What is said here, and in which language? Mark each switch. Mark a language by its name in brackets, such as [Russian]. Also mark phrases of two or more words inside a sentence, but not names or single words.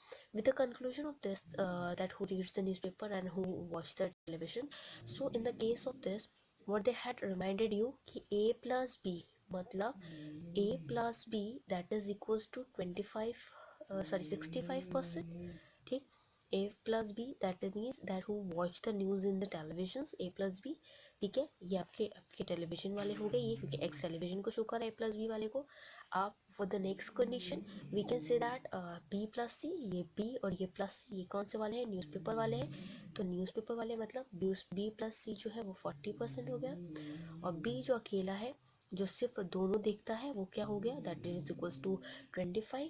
[English] With the conclusion of this, that who reads the newspaper and who watch the television, so in the case of this, what they had reminded you कि a plus b मतलब a plus b that is equals to 65%. [Hindi] ठीक. [English] a plus b that means that who watch the news in the televisions, a plus b. [Hindi] ठीक है, ये आपके टेलीविजन वाले हो गए ये, क्योंकि एक्स टेलीविजन को शो कर है [English] a plus b [Hindi] वाले को. आप [English] for the next condition we can say that b plus c, [Hindi] ये बी और ये [English] plus c, [Hindi] ये कौन से वाले हैं, न्यूज़पेपर वाले हैं. तो न्यूज़पेपर वाले मतलब बी प्लस सी जो है वो 40% हो गया. और बी जो अकेला है जो सिर्फ दोनों देखता है वो क्या हो गया, [English] that is equals to [Hindi] 25.